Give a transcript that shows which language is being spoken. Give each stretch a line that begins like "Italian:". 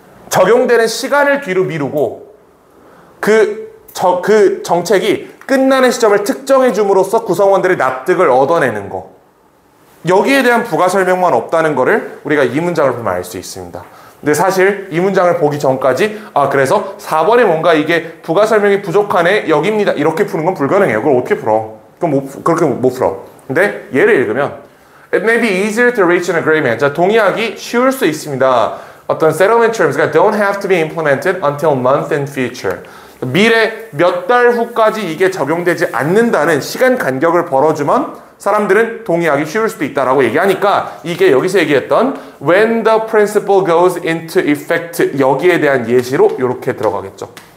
Korean: 적용되는 시간을 뒤로 미루고 그 정책이 끝나는 시점을 특정해 줌으로써 구성원들의 납득을 얻어내는 거. 여기에 대한 부가 설명만 없다는 거를 우리가 이 문장을 보면 알 수 있습니다. 근데 사실 이 문장을 보기 전까지 그래서 4번에 뭔가 이게 부가 설명이 부족하네 여기입니다 이렇게 푸는 건 불가능해요. 그걸 어떻게 풀어? 그렇게 못 풀어. 근데 얘를 읽으면
English: It may be easier to reach an agreement.
Korean: 자, 동의하기 쉬울 수 있습니다. 어떤
English: settlement terms가 don't have to be implemented until month in future.
Korean: 미래 몇 달 후까지 이게 적용되지 않는다는 시간 간격을 벌어주면 사람들은 동의하기 쉬울 수도 있다라고 얘기하니까 이게 여기서 얘기했던
English: when the principle goes into effect
Korean: 여기에 대한 예시로 이렇게 들어가겠죠.